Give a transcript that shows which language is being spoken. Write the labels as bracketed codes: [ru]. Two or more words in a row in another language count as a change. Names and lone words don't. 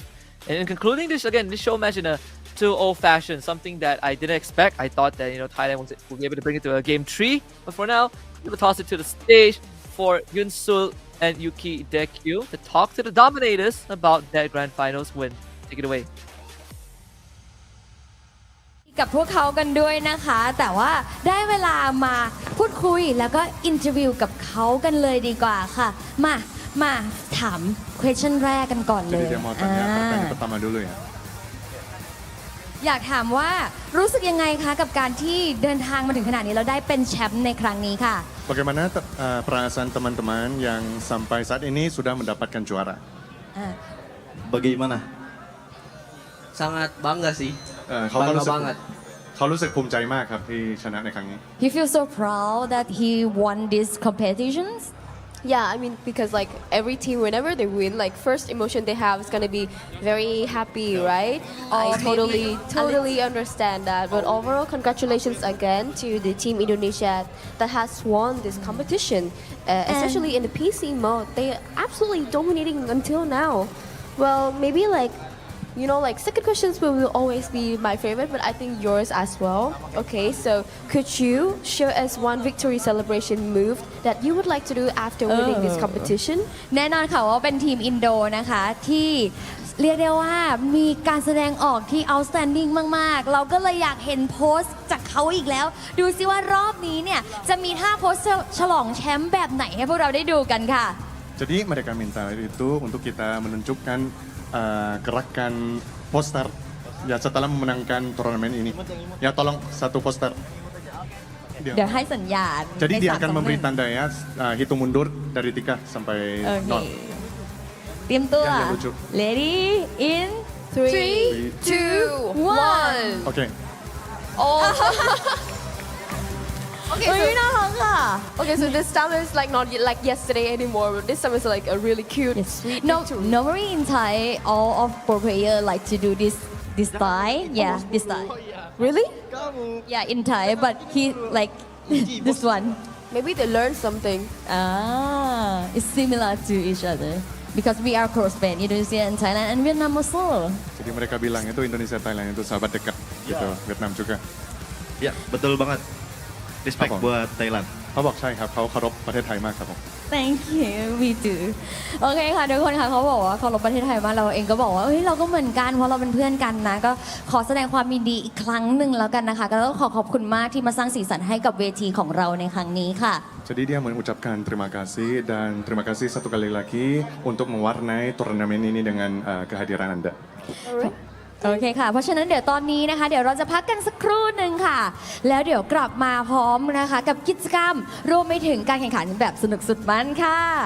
[en] And in concluding this, again, this show match in a 2-0 fashion, something that I didn't expect. I thought that Thailand would be able to bring it to a game 3, but for now, we'll toss it to the stage for Yunsul and Yuki Dekyu to talk to the Dominators about their grand finals win. Take it away. [th] กับพวกเขากันด้วยนะคะแต่ว่าได้เวลามาพูดคุยแล้วก็อินเทอร์วิวกับเขากันเลยดีกว่าค่ะมาถาม question แรกกันก่อนเลย [id] Jadi dia mau tanya pertanyaan pertama dulu ya. [th] อยากถามว่ารู้สึกยังไงคะกับการที่เดินทางมาถึงขนาดนี้แล้วได้เป็นแชมป์ในครั้งนี้ค่ะ [id] Bagaimana perasaan teman-teman yang sampai saat ini sudah mendapatkan juara? Bagaimana? Sangat bangga sih. Bangga banget. [th] เขารู้สึกภูมิใจมากครับที่ชนะในครั้งนี้ [en] He feels so proud that he won these competitions. Yeah, I mean, because like every team, whenever they win, like first emotion they have is gonna be very happy, right? I totally understand that. But overall, congratulations again to the team Indonesia that has won this competition, especially in the PC mode. They are absolutely dominating until now. Well, maybe like second questions will always be my favorite, but I think yours as well. Okay, so could you show us one victory celebration move that you would like to do after winning this competition? [th] แน่นอนค่ะว่าเป็นทีมอินโดนะคะที่เรียกได้ว่ามีการแสดงออกที่ outstanding มากๆเราก็เลยอยากเห็นโพสต์จากเขาอีกแล้วดูซิว่ารอบนี้เนี่ยจะมีท่าโพสต์ฉลองแชมป์แบบไหนให้พวกเราได้ดูกันค่ะ [id] Jadi mereka minta itu untuk kita menunjukkan gerakan poster ya setelah memenangkan turnamen ini. Ya tolong satu poster. [th] เดี๋ยวให้สัญญาณ [id] Jadi dia akan memberi tanda ya hitung mundur dari 3 sampai 0. [th] เตรียมตัว [id] Yang lucu. [en] Ready in 3, 2, 1. Okay. Oh. Okay, okay, so this time is like not like yesterday anymore, but this time is like a really cute, sweet victory. Normally in Thai, all of pro players like to do this style. Yeah, this style. Really? Yeah, in Thai, but he like this one. Maybe they learned something. It's similar to each other. Because we are close friends, Indonesia and Thailand and Vietnam also. [id] Jadi mereka bilang itu Indonesia Thailand itu sahabat dekat gitu, Vietnam juga. Ya, betul banget. Respect buat ไทยแลนด์ [th] เขาบอกใช่ครับเขาเคารพประเทศไทยมากครับผม [en] Thank you we do [th] โอเคค่ะทุกคนค่ะเขาบอกว่าเคารพประเทศไทยมากเราเองก็บอกว่าเฮ้ยเราก็เหมือนกันเพราะเราเป็นเพื่อนกันนะก็ขอแสดงความยินดีอีกครั้งหนึ่งแล้วกันนะคะก็ต้องขอบคุณมากที่มาสร้างสีสันให้กับเวทีของเราในครั้งนี้ค่ะ [id] Jadi dia mengucapkan terima kasih dan terima kasih satu kali lagi untuk mewarnai turnamen ini dengan kehadiran Anda. [th] โอเคค่ะเพราะฉะนั้นเดี๋ยวตอนนี้นะคะเดี๋ยวเราจะพักกันสักครู่หนึ่งค่ะแล้วเดี๋ยวกลับมาพร้อมนะคะกับกิจกรรมรวมไปถึงการแข่งขันแบบสนุกสุดมันค่ะ